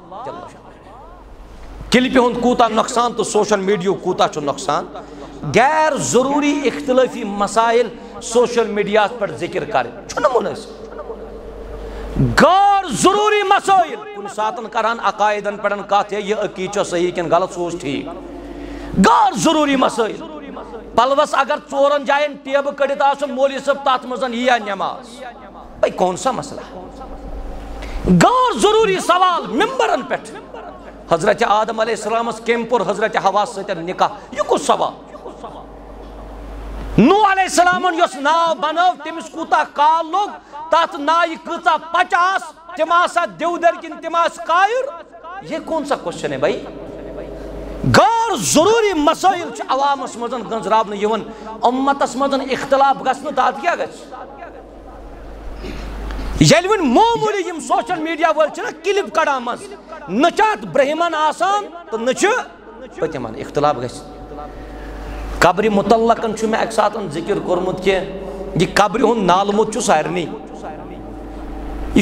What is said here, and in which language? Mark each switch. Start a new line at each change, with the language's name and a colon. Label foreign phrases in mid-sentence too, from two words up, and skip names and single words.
Kashmiri: کلپہِ ہُنٛد کوٗتاہ نۄقصان تہٕ
English: social media
Kashmiri: کوٗتاہ چھُ نۄقصان غیر ضروٗری اختلٲفی مسائل
English: social media
Kashmiri: پٮ۪ٹھ ذکر کرٕنۍ چھُنہٕ مُنٲسِب غیر ضروٗری مسائل کُنہِ ساتہٕ کرہن عقایدن پٮ۪ٹھ کتھ ہے یہِ عقیٖد چھا صحیح کِنہٕ غلط سُہ اوس ٹھیٖک غیر ضروٗری مسائل پلوس اگر 4 جاین ٹیبہٕ کٔڑِتھ آسُن مولوی صٲب تتھ منٛز یِیا نٮ۪ماز
Urdu: بھائی کون سا مسئلہ
Kashmiri: غیر ضروٗری سوال ممبرن پٮ۪ٹھ حضرت آدم علیہ السلامس کٔمۍ کوٚر حضرت حوا سۭتۍ نکاح یہِ کُس سوال نوح علیہ السلامن یۄس ناو بنٲو تٔمِس کوٗتاہ کال لوٚگ تتھ نایہِ کۭژاہ پچہِ آسہٕ تِم آسا دِودٔرۍ کِنہٕ تِم آسہٕ کایُر
Urdu: یہ کون سا کوسچن ہے بھائی
Kashmiri: غیر ضروٗری مسائل چھِ عوامس منٛز گنٛزراونہٕ یِوان اُمتس منٛز اختلاف گژھنہٕ تتھ کیٛاہ گژھِ ییٚلہِ وۄنۍ معموٗلی یِم
English: social media
Kashmiri: وٲلۍ چھِنہ کلپ کڑان منٛز نہ چھِ اتھ برہمن آسان تہٕ نہ چھِ پٔتِمن اختلاف گژھِ قبرِ متعلقن چھُ مےٚ اکہِ ساتہٕ ذکر کوٚرمُت کہِ یہِ قبرِ ہُنٛد نالہٕ چھُ سارنٕے یہِ